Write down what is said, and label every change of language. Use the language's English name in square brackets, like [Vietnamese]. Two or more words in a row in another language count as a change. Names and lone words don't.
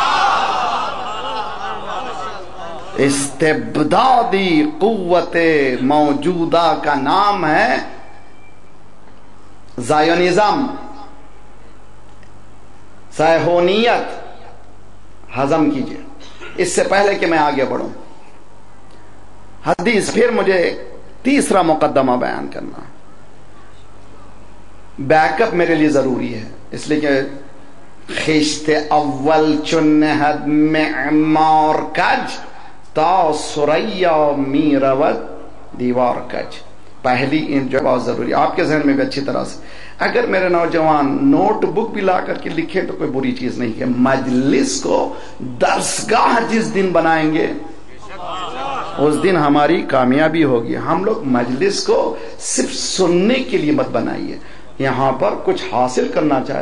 [Urdu] استبدادی قوت موجودہ کا نام ہے زائونزم، صہیونیت۔ ہضم کیجئے اس سے پہلے کہ میں آگے بڑھوں۔ حدیث، پھر مجھے تیسرا مقدمہ بیان کرنا۔ [English] back up [Urdu] میرے لیے ضروری ہے، اس لیے کہ [Persian] خشت اول چون نهد معمار کج تا سریا می رود دیوار کج. [Urdu] پہلی ان جو بہت ضروری آپ کے ذہن میں بھی اچھی طرح سے، اگر میرے نوجوان [English] note book [Urdu] بھی لا کر کے لکھے تو کوئی بری چیز نہیں ہے. مجلس کو درسگاہ جس دن بنائیں گے اس دن ہماری کامیابی ہوگی. ہم لوگ مجلس کو صرف سننے کے لیے مت بنائیے، یہاں پر کچھ حاصل کرنا چاہے.